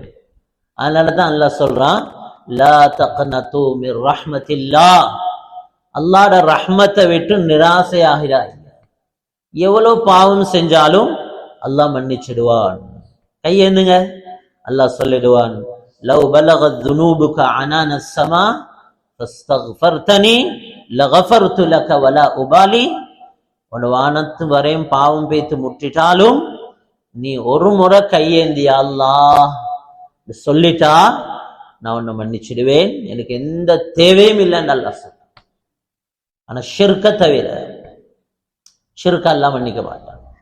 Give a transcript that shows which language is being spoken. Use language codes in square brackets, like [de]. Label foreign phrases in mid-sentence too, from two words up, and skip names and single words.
[ta] அதனாலதான் அல்லாஹ் சொல்றான், [ar] لا تقنطوا من رحمة الله, [ta] அல்லாஹ்ட ரஹ்மத்தை விட்டு நிராசையாகிறாய். எவ்வளவு பாவம் செஞ்சாலும் அல்லாஹ் மன்னிச்சிடுவான். கையேந்துங்க, அல்லாஹ் சொல்லிடுவான், [ar] لو بلغت ذنوبك عنان السماء فاستغفرتني لغفرت لك ولا أبالي. [ta] உன் வானத்து வரையும் பாவம் பேத்து முட்டிட்டாலும் நீ ஒரு முறை கையேந்தியா அல்லாஹ் சொல்லிட்டா நான் உன்னை மன்னிச்சிடுவேன், எனக்கு எந்த தேவையும் இல்லைன்னு அல்லாஹ் சொல்ல. ஆனா ஷிர்க தவிர, ஷிர்க அல்லாஹ் மன்னிக்க மாட்டான்.